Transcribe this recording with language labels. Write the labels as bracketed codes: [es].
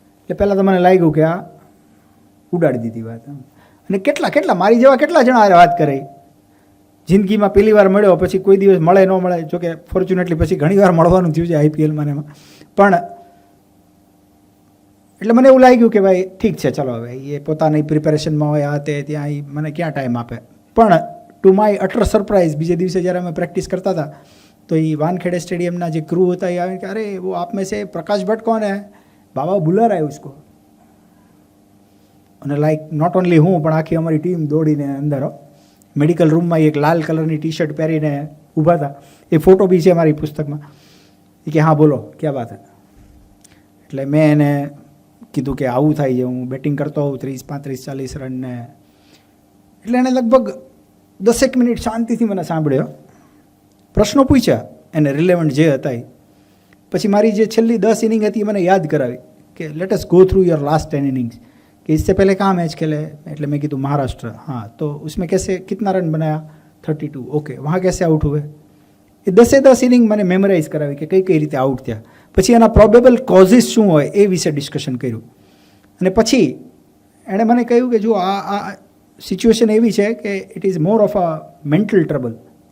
[gu] એટલે પહેલાં તો મને લાગ્યું કે આ ઉડાડી દીધી વાત. અને કેટલા મારી જેવા કેટલા જણા વાત કરે જિંદગીમાં પહેલી વાર મળ્યો, પછી કોઈ દિવસ મળે ન મળે. જોકે ફોર્ચ્યુનેટલી પછી ઘણી વાર મળવાનું થયું છે IPLમાં એમાં. પણ એટલે મને એવું લાગ્યું કે ભાઈ ઠીક છે, ચલો હવે એ પોતાની પ્રિપેરેશનમાં હોય, આ તે ત્યાં મને ક્યાં ટાઈમ આપે. પણ [en] to my utter surprise [gu] બીજે દિવસે જ્યારે અમે પ્રેક્ટિસ કરતા હતા [hi] तो ये वानखेड़े स्टेडियम ना जो क्रू होता है यार कि अरे वो आप में से प्रकाश भट्ट कौन है, बाबा बुला रहा है उसको. [gu] અને [en] like not only [gu] હું પણ આખી અમારી ટીમ દોડીને અંદર મેડિકલ રૂમમાં એક લાલ કલરની ટી શર્ટ પહેરીને ઊભા હતા. એ ફોટો બી છે મારી પુસ્તકમાં. એ કે [hi] હા બોલો ક્યાં વાત હે. [gu] એટલે મેં એને કીધું કે આવું થાય છે, હું બેટિંગ કરતો હોઉં 30, 35, 40 રનને. એટલે એણે લગભગ 10 મિનિટ શાંતિથી મને સાંભળ્યો, પ્રશ્નો પૂછ્યા એને રિલેવન્ટ જે હતા એ. પછી મારી જે છેલ્લી 10 ઇનિંગ હતી મને યાદ કરાવી કે [en] let us go through your last 10 innings [hi] कि इससे पहले कहाँ मैच खेले. [gu] એટલે મેં કીધું महाराष्ट्र. [hi] हाँ तो उसमें कैसे कितना रन बनाया 32. ओके वहाँ कैसे आउट हुए. [gu] એ 10 ઇનિંગ મને મેમરાઇઝ કરાવી કે કઈ કઈ રીતે આઉટ થયા. પછી એના પ્રોબેબલ કોઝિસ શું હોય એ વિશે ડિસ્કશન કર્યું. અને પછી એણે મને કહ્યું કે જો આ સિચ્યુએશન એવી છે કે [en] It is more of a mental trouble.